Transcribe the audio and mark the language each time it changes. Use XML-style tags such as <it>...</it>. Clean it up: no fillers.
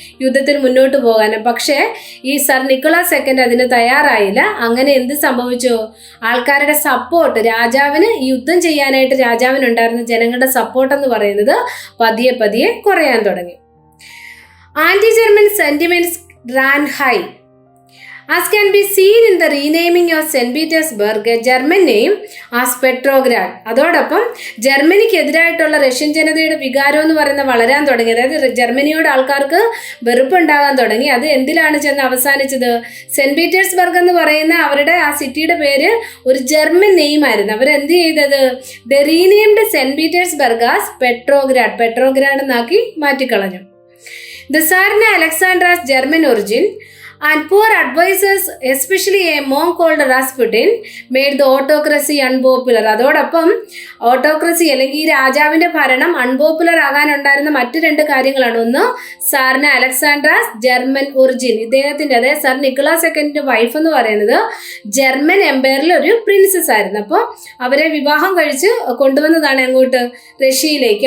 <ml>യുദ്ധത്തിൽ മുന്നോട്ട് പോകാൻ. പക്ഷേ ഈ സർ നിക്കോളാസ് സെക്കൻഡ് അതിന് തയ്യാറായില്ല. അങ്ങനെ എന്ത് സംഭവിച്ചു? ആൾക്കാരുടെ സപ്പോർട്ട്, രാജാവിന് ഈ യുദ്ധം ചെയ്യാനായിട്ട് രാജാവിനുണ്ടായിരുന്ന ജനങ്ങളുടെ സപ്പോർട്ട് എന്ന് പറയുന്നത് പതിയെ പതിയെ കുറയാൻ തുടങ്ങി.</ml> <en>Anti German sentiments ran high. As can be seen in the renaming of St. Petersburg, a German name as Petrograd.</en> <ml>അതോടൊപ്പം ജർമ്മനിക്കെതിരായിട്ടുള്ള റഷ്യൻ ജനതയുടെ വികാരം എന്ന് പറയുന്നത് വളരാൻ തുടങ്ങി. അതായത് ജർമ്മനിയോട് ആൾക്കാർക്ക് വെറുപ്പുണ്ടാകാൻ തുടങ്ങി. അത് എന്തിലാണ് ചെന്ന് അവസാനിച്ചത്? സെന്റ് പീറ്റേഴ്സ്ബർഗ് എന്ന് പറയുന്ന അവരുടെ ആ സിറ്റിയുടെ പേര് ഒരു ജർമ്മൻ നെയിം ആയിരുന്നു. അവരെന്ത് ചെയ്തത്?</ml> <en>The renamed Saint Petersburg as Petrograd.</en> <ml>Petrograd എന്നാക്കി മാറ്റിക്കളഞ്ഞു.</ml> <en>The Tsarina Alexander's German origin and poor advisors, especially a monk called Rasputin, made the autocracy unpopular.</en> <ml>അതോടൊപ്പം ഓട്ടോക്രസി അല്ലെങ്കിൽ ഈ രാജാവിന്റെ ഭരണം അൺപോപ്പുലർ ആകാനുണ്ടായിരുന്ന മറ്റു രണ്ട് കാര്യങ്ങളാണ്. ഒന്ന്, സാറിന് അലക്സാണ്ട്രാസ് ജർമ്മൻ ഒറിജിൻ. ഇദ്ദേഹത്തിന്റെ, അതായത് സർ നിക്കോളാസ് സെക്കൻഡിന്റെ വൈഫ് എന്ന് പറയുന്നത് ജർമ്മൻ എംപയറിൽ ഒരു പ്രിൻസസ് ആയിരുന്നു. അപ്പോൾ അവരെ വിവാഹം കഴിച്ച് കൊണ്ടുവന്നതാണ് എങ്ങോട്ട്? റഷ്യയിലേക്ക്.</ml>